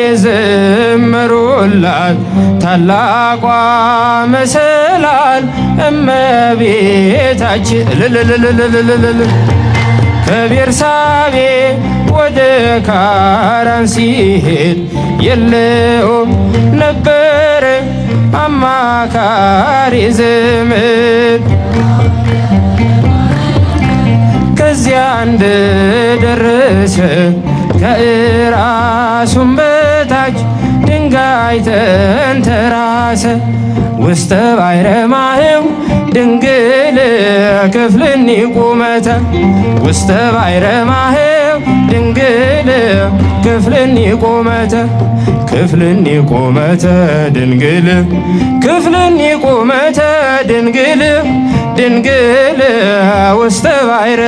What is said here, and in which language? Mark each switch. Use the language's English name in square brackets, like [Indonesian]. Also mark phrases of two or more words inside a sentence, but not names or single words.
[Amharic] ዘመሩላት ታላቋ መሰላል እመቤታችን ከቤርሳቤ ወደ ካራን ሲሄድ የለውም ነበረ አማካሪ ዘመድ። ከዚያ እንደደረሰ ከእራሱም በታች ድንጋይ ተንተራሰ። [Geez] ውስተ ባሕረ ማህው ድንግል ክፍልኒ ቁመተ ውስተ ባሕረ ማህው ድንግል ክፍልኒ ቁመተ ክፍልኒ ቁመተ ድንግል ክፍልኒ ቁመተ ድንግል ድንግል ውስተ ባሕረ